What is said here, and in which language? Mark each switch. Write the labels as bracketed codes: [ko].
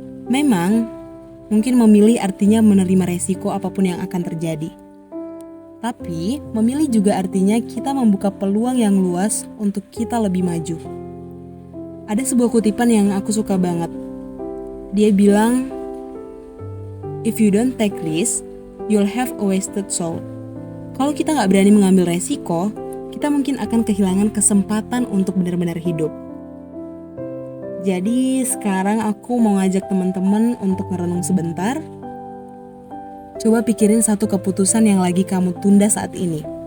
[id] Memang, mungkin memilih artinya menerima resiko apapun yang akan terjadi. Tapi, memilih juga artinya kita membuka peluang yang luas untuk kita lebih maju. Ada sebuah kutipan yang aku suka banget. Dia bilang, [en] "If you don't take risk, you'll have a wasted soul." [id] Kalau kita gak berani mengambil resiko, kita mungkin akan kehilangan kesempatan untuk benar-benar hidup. Jadi sekarang aku mau ngajak teman-teman untuk ngerenung sebentar. Coba pikirin satu keputusan yang lagi kamu tunda saat ini.